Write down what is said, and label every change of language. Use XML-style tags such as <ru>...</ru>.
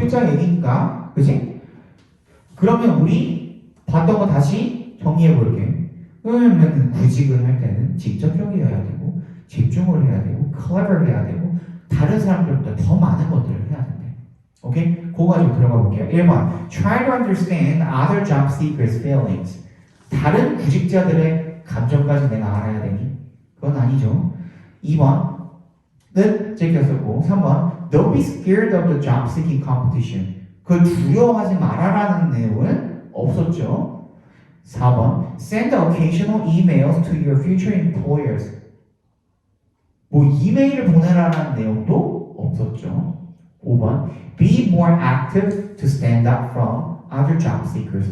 <ko>필자 얘기니까. 그치? 그러면 우리 봤던 거 다시 정리해 볼게. 그러면 구직을 할 때는 직접적이어야 되고 집중을 해야 되고 clever 해야 되고 다른 사람들보다 더 많은 것들을 해야 된대. 오케이? 그거 가지고 들어가 볼게요.</ko> <en>1번 Try to understand other job seekers' feelings.</en> <ko>다른 구직자들의 감정까지 내가 알아야 되니? 그건 아니죠. 2번은 제꼈었고 3번</ko> <en>Don't be scared of the job seeking competition.</en> <ko>그걸 두려워하지 말아라는 내용은 없었죠.</ko> <en>4번 Send occasional emails to your future employers.</en> <ko>뭐 이메일을 보내라는 내용도 없었죠.</ko> <en>5번 Be more active to stand out from other job seekers.</en>